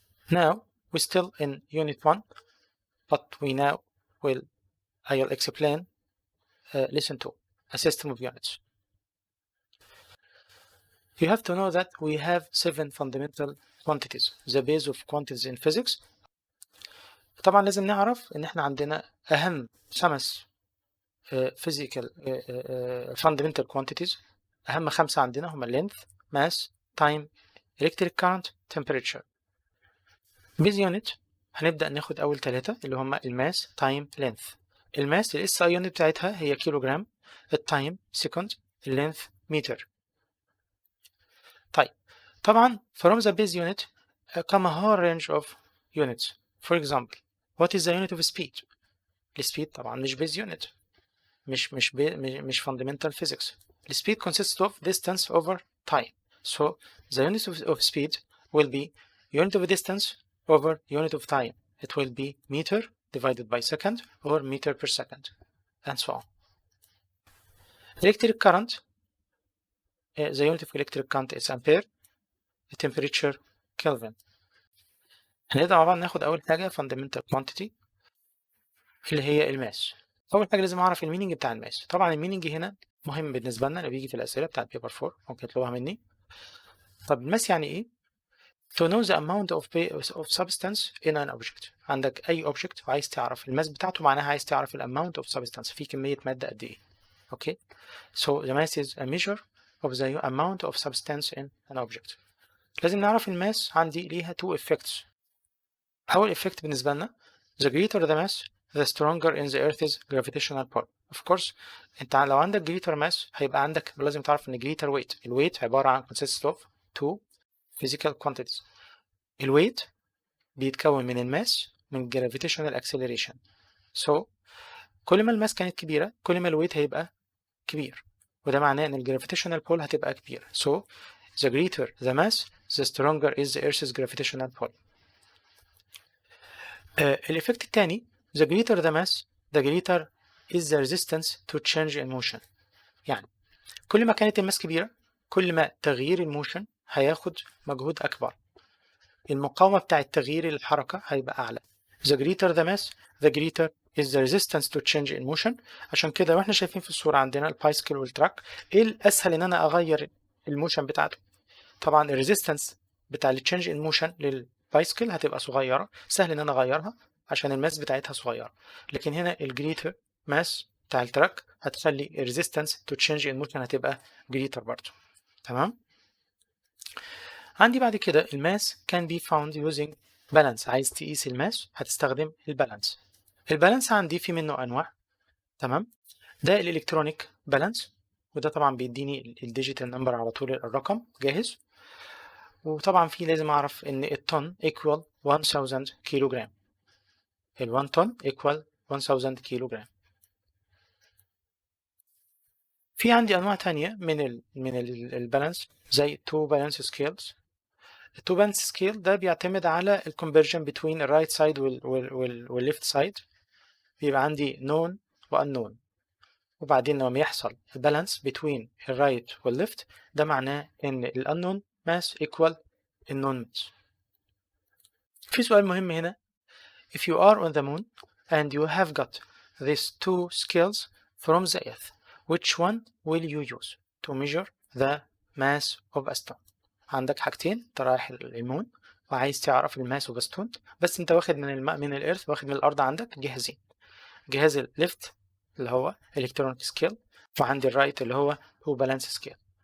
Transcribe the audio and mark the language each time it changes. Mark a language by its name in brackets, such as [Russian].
[English] Now we're still in unit 1, but I'll explain lesson 2, a system of units. You have to know that we have 7 fundamental quantities, the base of quantities in physics. [Arabic] طبعا لازم نعرف ان احنا عندنا اهم 5 physical fundamental quantities. اهم 5 عندنا هما length, mass, time, electric current, temperature. base unit هنبدأ ناخد اول 3 اللي هما الماس, time, length. الماس ال SI unit بتاعتها هي كيلوغرام, التايم second, اللينث متر. [English] طيب طبعا from the base unit come a whole range of units. For example, what is the unit of speed? [Arabic] السبيد طبعا مش base unit, مش fundamental physics. [English] The speed consists of distance over time. So the unit of speed will be unit of distance over unit of time. It will be meter divided by second or meter per second, and so on. Electric current, the unit of electric current is ampere. The temperature Kelvin. [Arabic] هنبدأ مع بعض ناخد أول حاجة fundamental quantity اللي هي الماس. أول حاجة لازم أعرف المينينج بتاع الماس. طبعا المينينج هنا مهم بالنسبة لنا اللي بيجي في الأسئلة بتاعت بيبر 4 ممكن تطلبوها مني. [English] طب الماس يعني إيه؟ To know the amount of substance in an object. [Arabic] عندك أي object وعايز تعرف الماس بتاعته معناها عايز تعرف ال amount of substance في كمية مادة قد إيه. [English] Okay? So the mass is a measure of the amount of substance in an object. [Arabic] لازم نعرف الماس عندي ليها two effects. [English] أول effect بالنسبة لنا the greater the mass the stronger in the earth's gravitational pull. [Arabic] Of course انت لو عندك greater mass هيبقى عندك لازم تعرف ان greater weight. الويت عبارة عن consists of two physical quantities. الويت بيتكون من الماس من gravitational acceleration. So كل ما الماس كانت كبيرة كل ما الويت هيبقى كبير, وده معناه ان gravitational pull هتبقى كبيرة. [English] So the greater the mass the stronger is the earth's gravitational pull. الإفكت الثاني the greater the mass the greater is the resistance to change in motion. [Arabic] يعني كل ما كانت الماس كبيرة كل ما تغيير الموشن هياخد مجهود أكبر, المقاومة بتاعة تغيير الحركة هيبقى أعلى. [English] the greater the mass the greater is the resistance to change in motion. [Arabic] عشان كده واحنا شايفين في الصورة عندنا البايسكل والتراك, ايه الأسهل ان انا اغير الموشن بتاعته؟ طبعا الريزيستنس بتاع التشينج ان موشن للبايسكل هتبقى صغيرة, سهل ان انا اغيرها عشان الماس بتاعتها صغيرة. لكن هنا الجريتر ماس بتاع التراك هتخلي الريزيستنس تو تشينج ان موشن هتبقى جريتر برضه. تمام. عندي بعد كده الماس can be found using balance. عايز تقيس الماس هتستخدم البالانس. البالانس عندي في منه انواع. تمام. ده الالكترونيك بالانس, وده طبعا بيديني الديجيتال نمبر على طول الرقم جاهز. وطبعا في لازم اعرف ان الطن equal 1000 كيلو جرام. ال 1 طن equal 1000 كيلو جرام. في عندي أنواع تانية من البالانس زي 2 balance scales. ال 2 balance scale ده بيعتمد على ال conversion between ال right side وال left side. بيبقى عندي known و unknown، وبعدين لما يحصل balance between ال right وال left ده معناه إن ال unknown mass equal ال known mass. في سؤال مهم هنا: if you are on the moon and you have got these two scales from the earth, which one will you use to measure the mass of a stone؟ عندك حاجتين، انت رايح المون وعايز تعرف الماس اوف ستون، بس انت واخد من الارث، واخد من الارض عندك جهازين، جهاز الليفت اللي هو الكترونيك سكيل، وعندي الرايت اللي هو بالانس سكيل.